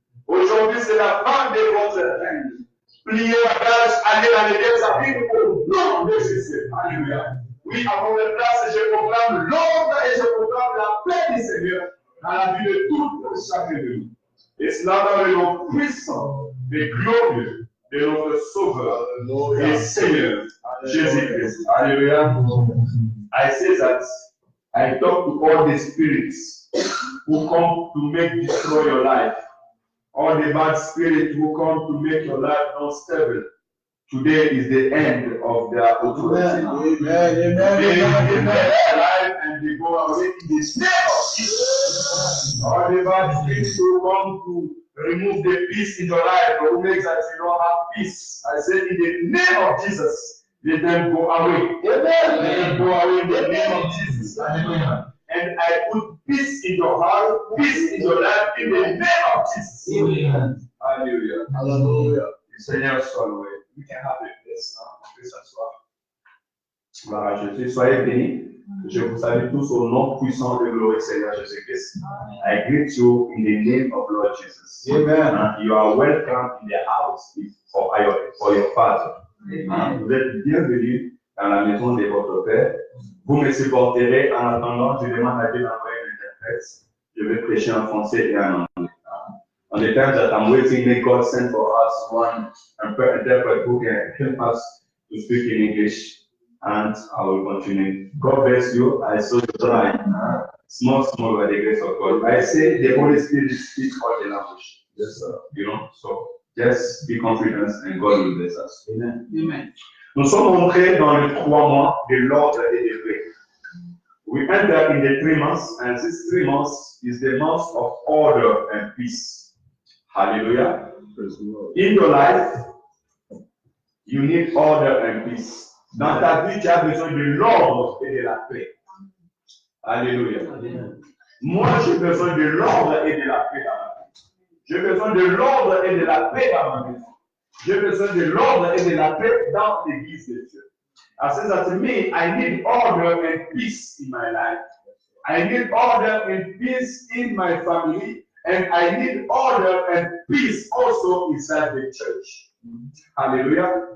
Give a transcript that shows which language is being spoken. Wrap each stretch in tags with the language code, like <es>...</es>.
<fr>Aujourd'hui c'est la fin de votre règne. Pliez la page, allez dans l'église à vivre au nom de Jésus. Alléluia. Oui, à votre place, je proclame l'ordre et je proclame la paix du Seigneur dans la vie de tout chacun de nous. Et cela dans le nom puissant et glorieux de notre Sauveur et Seigneur, Jésus-Christ. Alléluia.</fr> <en>I say that I talk to all the spirits who come to make destroy your life. All the bad spirits who come to make your life unstable. Today is the end of their authority. Amen. They live their life and they go away in the name of Jesus. All the bad spirits who come to remove the peace in your life or who makes that you don't have peace. I say in the name of Jesus, let them go away. Amen. Let them go away in the name of Jesus. Hallelujah. And I put peace in your heart, peace in your life in the name of Jesus. Amen. Hallelujah. Hallelujah.</en> <fr>Le Seigneur soit loué.</fr> <en>We can have a place.</en> <fr>On peut s'asseoir. Voilà, Jésus, soyez bénis. Je vous salue tous au nom puissant de gloire Seigneur Jésus-Christ.</fr> <en>I greet you in the name of Lord Jesus. Amen. And you are welcome in the house for your Father. Amen.</en> <fr>Vous êtes bienvenus dans la maison de votre Père. Vous me supporterez en attendant, je demande à Dieu d'envoyer un interprète. Je vais prêcher en français et en anglais.</fr> <en>On the time that I'm waiting, may God send for us one interpreter who can help us to speak in English. And I will continue. God bless you. I saw you try. Small by the grace of God. I say the Holy Spirit speaks all the language. Yes, sir. You know, so just be confident and God will bless us. Amen. Amen.</en> <fr>Nous sommes entrés dans les 3 mois de l'ordre et de paix.</fr> <en>We enter in the 3 months, and this 3 months is the month of order and peace. Hallelujah. In your life, you need order and peace.</en> <fr>Dans ta vie, tu as besoin de l'ordre et de la paix. Alléluia. Moi, j'ai besoin de l'ordre et de la paix dans ma vie. J'ai besoin de l'ordre et de la paix dans ma maison. J'ai besoin de l'ordre et de la paix dans l'église de Dieu.</fr> <en>I say that to me, I need order and peace in my life. I need order and peace in my family. And I need order and peace also inside the church. Hallelujah.</en>